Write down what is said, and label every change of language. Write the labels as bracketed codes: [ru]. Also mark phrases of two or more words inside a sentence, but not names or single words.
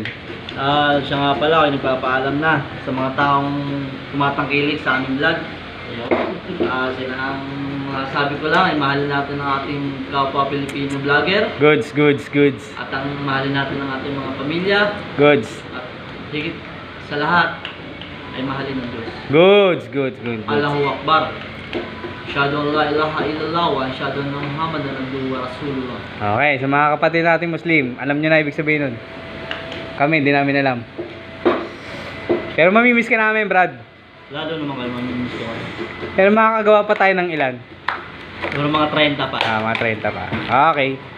[tl] Siya nga pala, ako nagpapaalam na sa mga taong tumatangkilik sa aming vlog. Sila ang sabi ko lang ay mahalin natin ang ating kapwa Pilipino vlogger. Goods. At ang mahalin natin ang ating mga pamilya. Goods. At higit sa lahat ay mahalin ng Diyos. Good. [ar] الله أكبر. أشهد أن لا إله إلا الله وأشهد أن محمدا عبده ورسول الله. [tl] Okay, sa mga kapatid nating Muslim, alam nyo na ibig sabihin nun. Kami, hindi namin alam. Pero mamimiss ka namin, Brad. Lalo naman kayo mamimiss ko kayo. Pero makakagawa pa tayo ng ilan? Siguro mga 30 pa. Mga 30 pa. Okay.